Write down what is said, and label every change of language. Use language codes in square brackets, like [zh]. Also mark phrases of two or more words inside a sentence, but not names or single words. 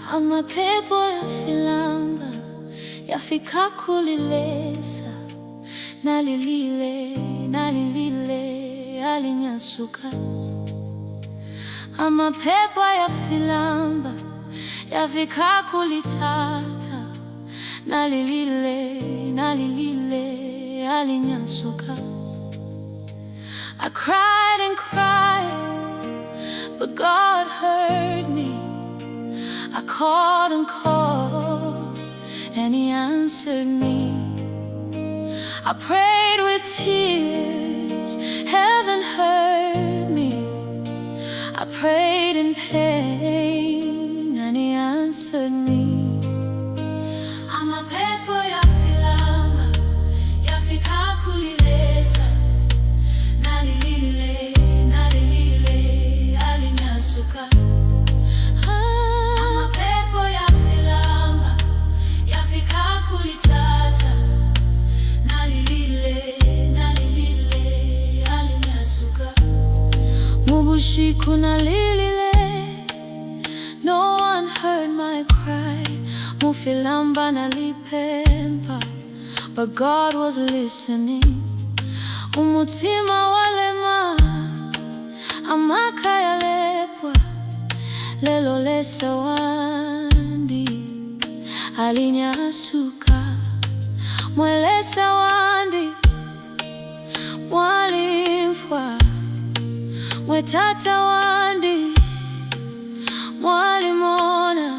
[bem] Amapepo ya filamba yafika kulilesa, nalilile alinyasuka. Amapepo ya filamba yafika kulitata, nalilile alinyasuka. [en] I cried and cried, but God heard me. I called and called, and He answered me. I prayed with tears, heaven heard me. I prayed in pain, and He answered me. [bem] Amapepo ya filamba yafika kulilesa, nalilile alinyasuka. Amapepo ya filamba yafika kulitata, nalilile alinyasuka. Mubushiku nalilile, [en] no one heard my cry. [bem] Mufilamba nalipempa, [en] but God was listening. [bem] Umutima walema, amakaya lepwa, lelo lesa wandi alinyasuka. Mwelesa wandi mwalimfwa, mwetata wandi mwalimona.